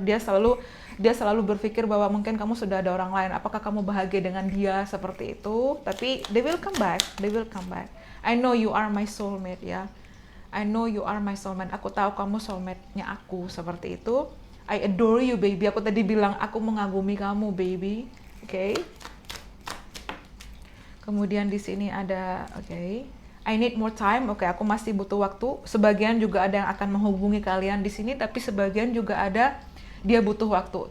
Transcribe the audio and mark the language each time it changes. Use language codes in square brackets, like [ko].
[id] Dia selalu berpikir bahwa mungkin kamu sudah ada orang lain. Apakah kamu bahagia dengan dia seperti itu? [en] Tapi they will come back. They will come back. I know you are my soulmate ya. I know you are my soulmate. [id] Aku tahu kamu soulmate-nya aku seperti itu. [en] I adore you baby. [id] Aku tadi bilang aku mengagumi kamu baby. Okay? Kemudian di sini ada, [en] I need more time. [id] Aku masih butuh waktu. Sebagian juga ada yang akan menghubungi kalian di sini, tapi sebagian juga ada dia butuh waktu.